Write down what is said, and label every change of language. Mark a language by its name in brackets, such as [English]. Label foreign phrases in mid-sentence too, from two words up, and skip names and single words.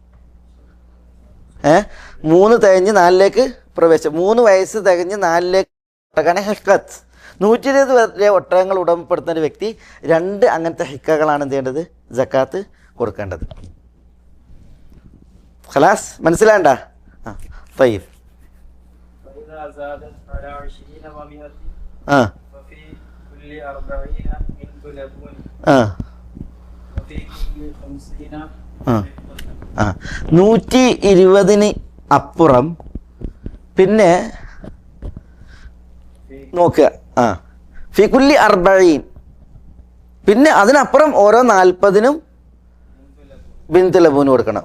[Malayalam] 3 തികഞ്ഞ് 4ലേക്ക് പ്രവേശിച്ചു. 3 വയസ്സ് തികഞ്ഞ് 4ലേക്ക് ഒട്ടകാണ് ഹിക്കത്ത്. 120 വരെ ഒട്ടകങ്ങൾ ഉടമപ്പെടുത്തുന്ന ഒരു വ്യക്തി 2 അങ്ങനത്തെ ഹിക്കകളാണ് എന്ത് ചെയ്യേണ്ടത്? സക്കാത്ത് കൊടുക്കേണ്ടത്. ഖലാസ് മനസ്സിലാണ്ട? [Arabic] طيب فإذا زادت على 20 و100 ففي كل 40 بنت لبون وفي كل 50 [Malayalam] 120 അപ്പുറം പിന്നെ നോക്കുക [Arabic] في كل [Malayalam] 40 പിന്നെ അതിനപ്പുറം ഓരോ 40നും [Arabic] بنت لبون [Malayalam] കൊടുക്കണം.